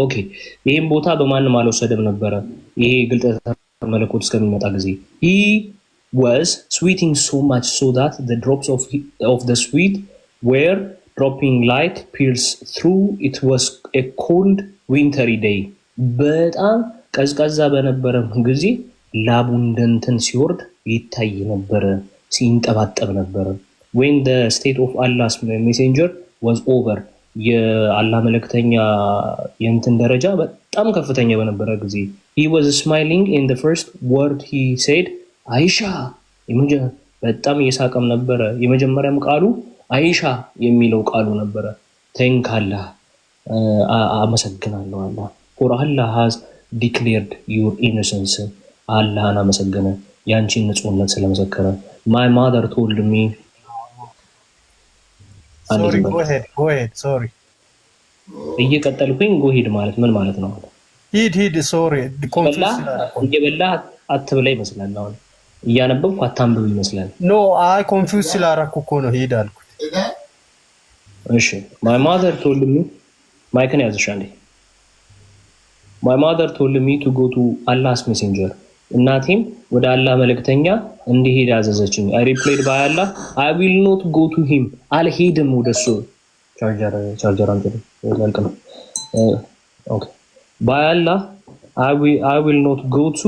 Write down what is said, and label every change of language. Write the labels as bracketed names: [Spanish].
[Amharic] Okay, ይሄን ቦታ በማንም አልወሰደም ነበረ ይሄ ግልጠተ መለኮት እስከሚመጣ ጊዜ. [English] He was sweating so much so that the drops of the sweat were dropping like pearls through. It was a cold wintry day. [Amharic] በጣም ቀዝቃዛ በነበረ ጊዜ ላቡ እንደንትን ሲወርድ ይታይ ነበር፣ ሲንጠባጠብ ነበር። [English] when the state of Allah's messenger was over, [Amharic] የአላህ መልእክተኛ የእንትን ደረጃ በጣም ከፍተኛ በነበረ ጊዜ [English] he was smiling in the first word he said, [Amharic] አይሻ በጣም እየሳቀም ነበረ። የመጀመሪያም ቃሉ አይሻ የሚለው ቃሉ ነበረ። [English] thank Allah, [Amharic] አመሰግናለሁ አላህ [English] for Allah has declared your innocence. [Amharic] አላህን አመሰገነ ያንቺን ንጹህነት ስለመሰከረ። [English] my mother told me sorry go ahead sorry [Amharic] እየቀጠልኩኝ [English] go ahead [Amharic] ማለት ምን ማለት ነው? ሂድ [English] sorry [Amharic] እየበላህ አትብላ ይመስላል። አሁን እያነበብኩ አታንብብ ይመስላል። no አይ ኮንፊውዝ ስላደረኩ እኮ ነው ሂድ አልኩት። [English] እሺ my mother told me [Amharic] ማይክን ያዝሽ አንዴ [English] my mother told me to go to Allah's messenger [Amharic] እናቴም ወደ አላህ መልእክተኛ እንዲሄድ አዘዘችኝ [English] I replied by Allah I will not go to him [Amharic] አልሄድም ወደሱ ቻርጀር አንተ ያልከው ኦኬ [English] by Allah I will not go